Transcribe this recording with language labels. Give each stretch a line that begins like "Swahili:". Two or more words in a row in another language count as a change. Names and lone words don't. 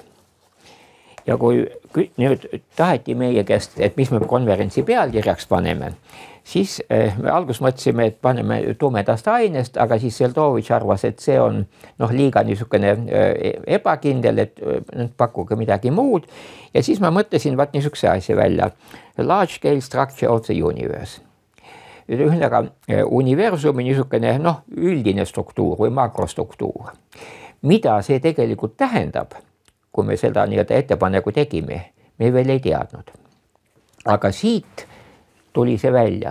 Estonian: Ja kui nüüd taheti meie käest, et mis me konverentsi pealkirjaks paneme, siis me alguses mõtlesime, et paneme tumedast ainest, aga siis Seldovitš arvas, et see on liiga niisugune ebakindel, et pakkuge midagi muud. Ja siis ma mõtlesin niisuguse asja välja.
English: Large scale structure of the universe.
Estonian: Ühesõnaga universumi niisugune üldine struktuur või makrostruktuur. Mida see tegelikult tähendab, kui me seda ettepaneku tegime, me veel ei teadnud. Aga siit tuli see välja.